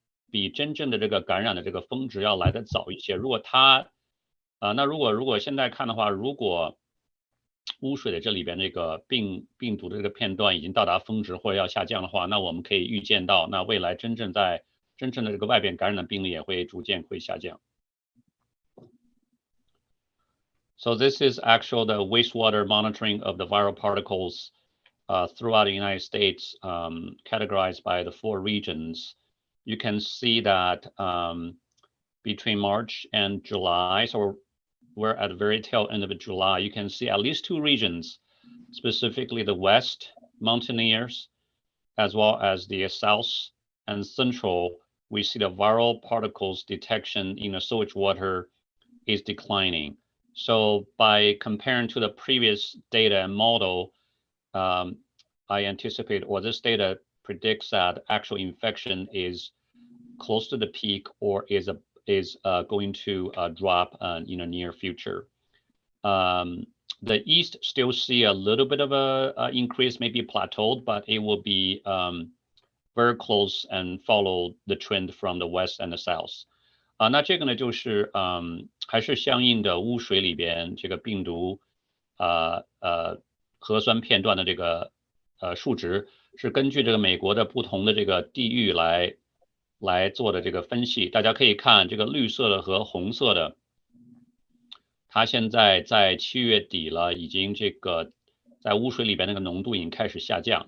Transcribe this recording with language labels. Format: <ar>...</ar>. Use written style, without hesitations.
<zh>比真正的这个感染的这个峰值要来得早一些。如果它那如果现在看的话，如果污水的这里边这个病毒的这个片段已经到达峰值或者要下降的话，那我们可以预见到，那未来真正的这个外边感染的病例也会逐渐会下降。</zh> <en>So this is actual the wastewater monitoring of the viral particles throughout the United States, categorized by the 4 regions. You can see that between March and July, so we're at the very tail end of July, you can see at least 2 regions, specifically the West Mountaineers, as well as the South and Central. We see the viral particles detection in the sewage water is declining. So by comparing to the previous data and model, I anticipate, or this data predicts that actual infection is close to the peak or is going to drop in the near future. The East still see a little bit of a increase, maybe plateaued, but it will be very close and follow the trend from the West and the South.</en> <zh>那这个呢，就是还是相应的污水里边这个病毒核酸片段的这个数值，是根据这个美国的不同的这个地域来做的这个分析。大家可以看这个绿色的和红色的，它现在在7月底了，已经这个在污水里边那个浓度已经开始下降。</zh>